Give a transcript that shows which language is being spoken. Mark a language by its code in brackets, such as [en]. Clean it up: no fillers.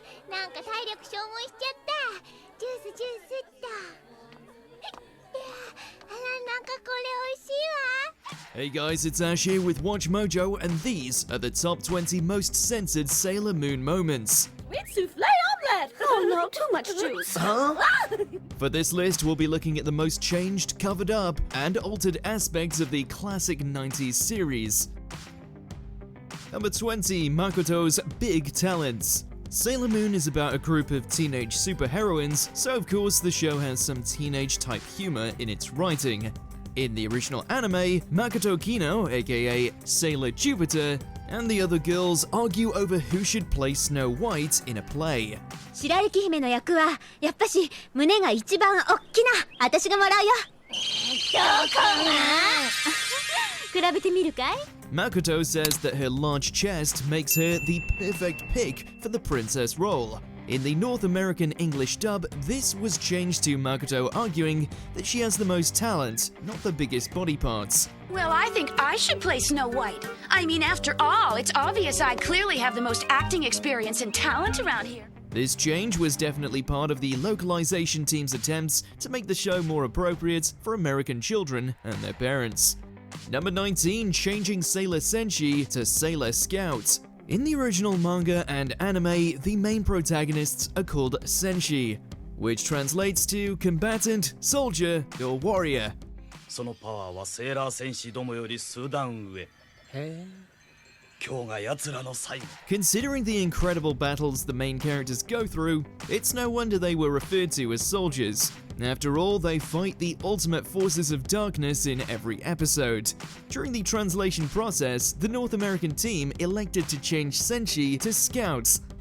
[ja] なんか体力消耗しちゃった。ジュースっと。いや、あら、なんかこれ美味しいわ。 [en] Hey guys, it's Ash here with WatchMojo, and these are the top 20 most censored Sailor Moon moments. Sweet souffle omelette! Oh no, too much juice. Huh? For this list, we'll be looking at the most changed, covered up, and altered aspects of the classic 90s series. Number 20, Makoto's Big Talents. Sailor Moon is about a group of teenage superheroines, so of course the show has some teenage-type humor in its writing. In the original anime, Makoto Kino, aka Sailor Jupiter, and the other girls argue over who should play Snow White in a play. [ja] 白雪姫の役はやっぱし胸が一番おっきな私がもらうよ。どこが？比べてみるかい？ [en] Makoto says that her large chest makes her the perfect pick for the princess role. In the North American English dub, this was changed to Makoto arguing that she has the most talent, not the biggest body parts. Well, I think I should play Snow White. I mean, after all, it's obvious I clearly have the most acting experience and talent around here. This change was definitely part of the localization team's attempts to make the show more appropriate for American children and their parents. Number 19, changing Sailor Senshi to Sailor Scout. In the original manga and anime, the main protagonists are called Senshi, which translates to combatant, soldier, or warrior. [ja] そのパワーはセーラー戦士どもより数段上。今日が奴らの最後。 [en] Considering the incredible battles the main characters go through, it's no wonder they were referred to as soldiers. After all, they fight the ultimate forces of darkness in every episode. During the translation process, the North American team elected to change Senshi to Scouts.